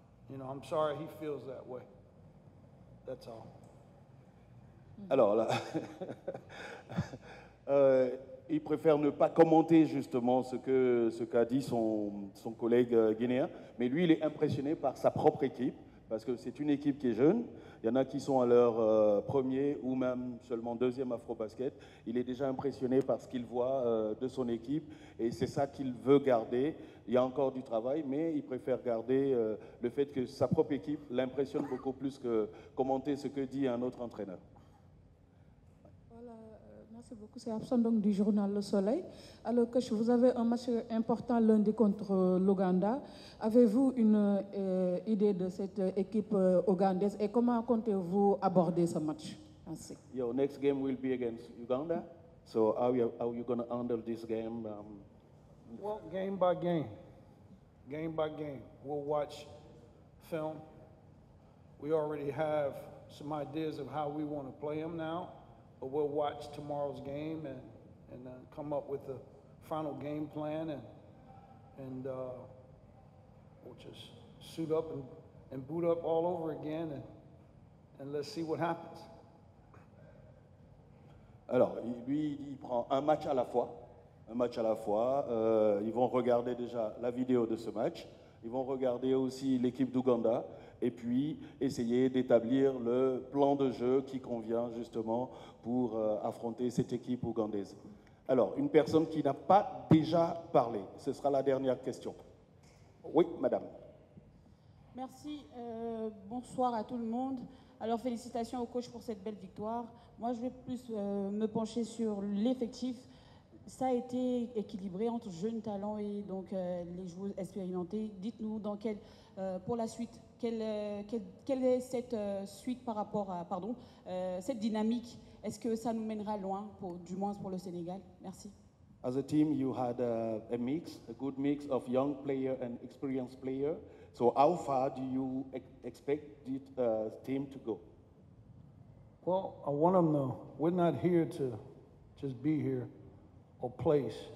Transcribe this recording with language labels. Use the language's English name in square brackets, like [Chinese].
[English] You know, I'm sorry he feels that way. That's all. [French] Alors là, il préfère ne pas commenter justement ce qu'a dit son collègue guinéen, mais lui, il est impressionné par sa propre équipe, parce que c'est une équipe qui est jeune. Il y en a qui sont à leur premier ou même seulement deuxième Afrobasket. Il est déjà impressionné par ce qu'il voit de son équipe et c'est ça qu'il veut garder. Il y a encore du travail, mais il préfère garder le fait que sa propre équipe l'impressionne beaucoup plus que commenter ce que dit un autre entraîneur. Merci beaucoup. C'est Absent donc du journal Le Soleil. Alors que vous avez un match important lundi contre l'Ouganda. Avez-vous une idée de cette équipe ougandaise et comment comptez-vous aborder ce match? Merci. [English] Your next game will be against Uganda. So how are you going to handle this game? Well, game by game. Game by game. We'll watch film. We already have some ideas of how we want to play them now. But we'll watch tomorrow's game and come up with the final game plan and we'll just suit up and boot up all over again and let's see what happens. [French] Alors, lui, il prend un match à la fois. Un match à la fois. Ils vont regarder déjà la vidéo de ce match. Ils vont regarder aussi l'équipe d'Ouganda et puis essayer d'établir le plan de jeu qui convient justement pour affronter cette équipe ougandaise. Alors, une personne qui n'a pas déjà parlé, ce sera la dernière question. Oui, madame. Merci. Bonsoir à tout le monde. Alors, félicitations au coach pour cette belle victoire. Moi, je vais plus me pencher sur l'effectif. Ça a été équilibré entre jeunes talents et donc les joueurs expérimentés. Dites-nous pour la suite, quelle est cette suite par rapport à, cette dynamique? Est-ce que ça nous mènera loin, du moins pour le Sénégal? Merci. [English] As a team, you had a good mix of young player and experienced player. So how far do you expect this team to go? Well, I want them to, we're not here to just be here or place.